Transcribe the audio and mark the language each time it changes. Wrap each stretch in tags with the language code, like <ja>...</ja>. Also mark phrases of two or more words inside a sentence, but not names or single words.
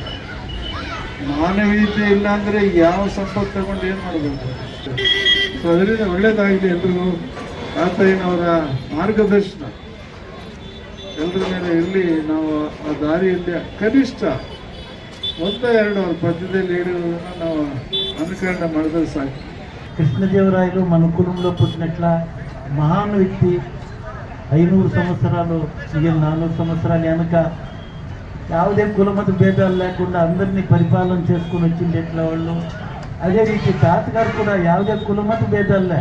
<kn>ಮಾನವೀಯತೆ ಇಲ್ಲ ಅಂದರೆ ಯಾವ ಸಂಪತ್ತು ತಗೊಂಡು ಏನು ಮಾಡಬೇಕು? ಸೊ ಅದರಿಂದ ಒಳ್ಳೇದಾಗಿದೆ. ಎಲ್ರಿಗೂ ತಾತಯ್ಯನವರ ಮಾರ್ಗದರ್ಶನ ಎಲ್ಲರ ಮೇಲೆ ಇರಲಿ. ನಾವು ಆ ದಾರಿಯಲ್ಲಿ ಕನಿಷ್ಠ 1-2 ಅವ್ರ ಪದ್ಯದಲ್ಲಿ ಹೇಳಿರೋದನ್ನು ನಾವು ಅನುಕರಣೆ ಮಾಡಿದ್ರೆ ಸಾಕು.</kn> <te>కృష్ణదేవరాయలు మన కులంలో పుట్టినట్ల మహాన్ వ్యక్తి. 500 సంవత్సరాలు మిగిలిన 400 సంవత్సరాలు వెనక ಯಾವುದೇ కులమత భేదాలు లేకుండా అందరినీ పరిపాలన చేసుకుని వచ్చింది ఎట్లా వాళ్ళు. అదే రీతి తాతగారు కూడా ಯಾವುದೇ కులమత భేదాలే.</te>